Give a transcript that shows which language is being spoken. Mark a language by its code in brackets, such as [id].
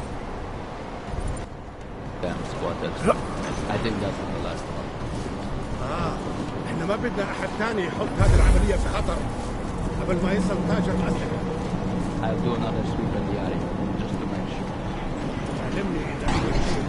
[en] spotted. I think that's the last one. [ar] احنا ما بدنا احد تاني يحط هذه العملية في خطر قبل ما يصل تاجر الأسلحة. [en] I'll do another sweep in the area, just to make sure. [ar] علمني إذا